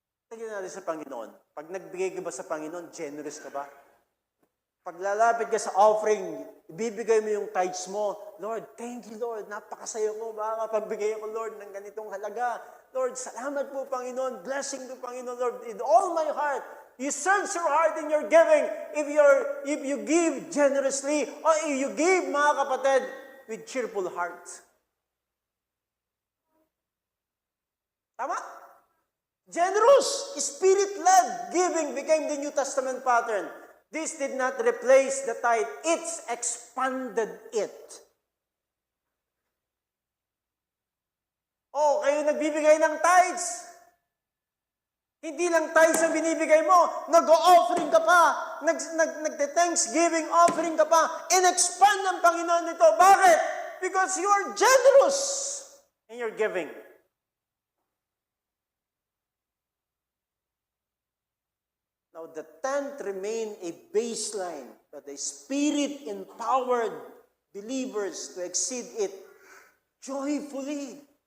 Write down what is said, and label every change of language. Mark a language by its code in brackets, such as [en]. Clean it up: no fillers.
[tl] Tingnan natin sa Panginoon. Pag nagbigay ka ba sa Panginoon, generous ka ba? Pag lalapit ka sa offering, ibibigay mo yung tithes mo. [en] Lord, thank you, Lord. [tl] Napakasaya ko. Makakapagbigay ako, Lord, ng ganitong halaga. Lord, salamat po, Panginoon. Blessing to Panginoon, Lord. [en] In all my heart, you search your heart in your giving. If you give generously, or if you give, [tl] mga kapatid, [en] with cheerful heart. [tl] Tama? [en] Generous, spirit-led giving became the New Testament pattern. This did not replace the tithe. It's expanded it. [tl] Oh, kayo nagbibigay ng tithes. Hindi lang tithes ang binibigay mo. Nag-o-offering ka pa. Nag-thanksgiving offering ka pa. In-expand ng Panginoon nito. Bakit? [en] Because you are generous in your giving. Now, the tenth remained a baseline, but the Spirit empowered believers to exceed it joyfully.